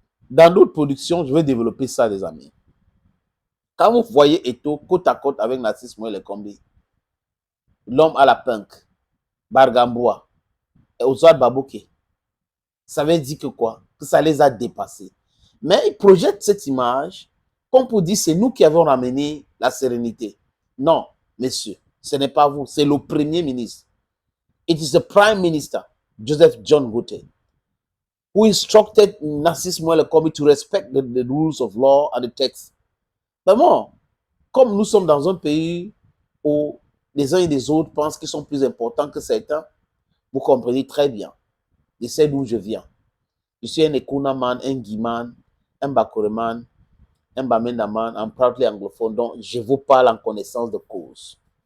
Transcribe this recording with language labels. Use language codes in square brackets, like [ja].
[fr] Dans d'autres productions, je vais développer ça, les amis. Quand vous voyez Eto côte à côte avec Narcisse Moël Kombi, l'homme à la punk, Bargamboa, et Ozouad Babouké, ça veut dire que quoi? Que ça les a dépassés. Mais ils projettent cette image comme pour dire c'est nous qui avons ramené la sérénité. Non, messieurs, ce n'est pas vous, c'est le premier ministre. [en] It is the prime minister, Joseph John Gote, who instructed Narcisse Moël Kombi to respect the rules of law and the text. [fr] Vraiment, comme nous sommes dans un pays où les uns et les autres pensent qu'ils sont plus importants que certains, vous comprenez très bien. Je sais d'où je viens. Je suis un Ekunaman, un Guiman, un Bakoreman, un Bamendaman, un proudly anglophone, donc je vous parle en connaissance de cause.